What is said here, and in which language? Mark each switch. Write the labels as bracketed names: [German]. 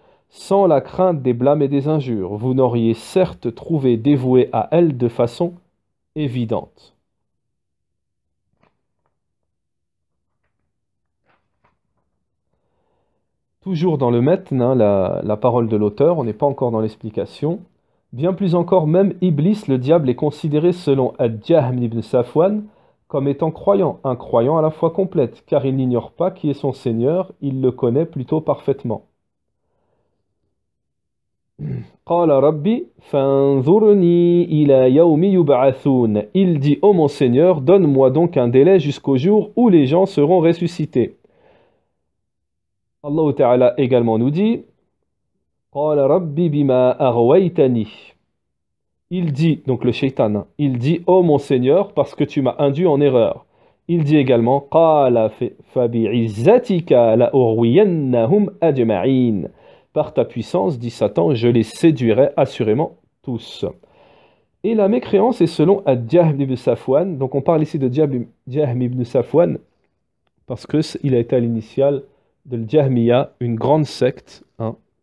[French] Sans la crainte des blâmes et des injures, vous n'auriez certes trouvé dévoué à elle de façon évidente. » Toujours dans le metn, hein, la parole de l'auteur, on n'est pas encore dans l'explication. Bien plus encore, même Iblis, le diable, est considéré selon Ad-Jahm ibn Safwan comme étant croyant, un croyant à la foi complète, car il n'ignore pas qui est son Seigneur, il le connaît plutôt parfaitement. [Arabic] قال ربي فانظرني إلى يوم يبعثون. [French] Il dit, ô mon Seigneur, donne-moi donc un délai jusqu'au jour où les gens seront ressuscités. Allah Ta'ala également nous dit [Arabic] قال ربي بما أغويتني. [French] Il dit, donc le shaitan, il dit, ô mon Seigneur, parce que tu m'as induit en erreur. Il dit également [Arabic] قال فبعزتك لأغوينهم أجمعين. [French] Par ta puissance, dit Satan, je les séduirai assurément tous. Et la mécréance est selon Ad-Jahm ibn Safwan. Donc on parle ici de Jahm ibn Safwan parce qu'il a été à l'initiale de l'Jahmiya, une grande secte. Hein.